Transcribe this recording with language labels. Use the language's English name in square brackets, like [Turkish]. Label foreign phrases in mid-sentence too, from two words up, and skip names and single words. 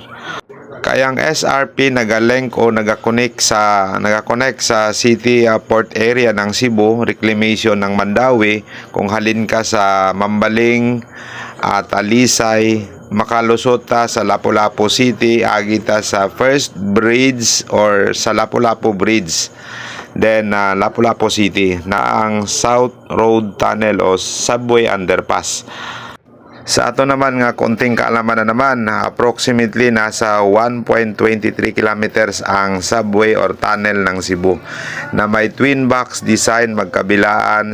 [Cebuano] Kaya ang SRP naga-link o nagakonect sa city port area ng Cebu, reclamation ng Mandawi. Kung halin ka sa Mambaling, Talisay, makalusot ta sa Lapu-Lapu City, agita sa First Bridge or sa Lapu-Lapu Bridge. Then Lapu-Lapu City na ang South Road Tunnel o [English] subway underpass. [Cebuano] Sa ato naman nga konting kaalaman na naman, approximately nasa 1.23 kilometers ang subway or tunnel ng Cebu na may [English] twin box design [Cebuano] magkabilaan.